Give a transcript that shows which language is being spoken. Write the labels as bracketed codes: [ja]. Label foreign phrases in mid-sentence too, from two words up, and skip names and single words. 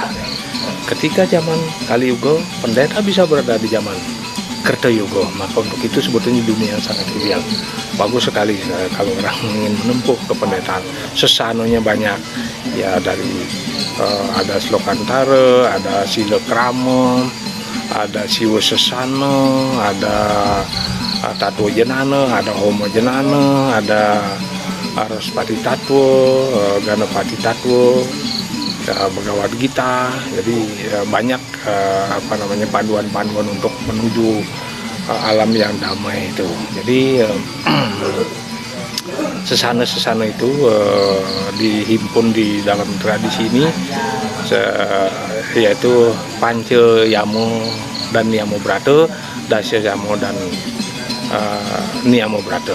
[id] Ketika zaman Kali Yuga, pendeta bisa berada di zaman Kertayuga. Maka untuk itu sebetulnya dunia yang sangat ideal. Bagus sekali kalau orang ingin menempuh kependetaan. Sesanonya banyak, ya dari ada Slokantara, ada Silakrama, ada Siwa Sesana, ada Tattwa Jenana, ada Homa Jenana, ada Araspati Tattwa, Ganapati Tattwa, Bhagavad Gita. Jadi banyak panduan-panduan untuk menuju alam yang damai itu. Jadi sesana-sesana itu dihimpun di dalam tradisi ini, yaitu Panca Yamo dan Niyamo Brata, Dasya Yamo dan Niyamo Brata.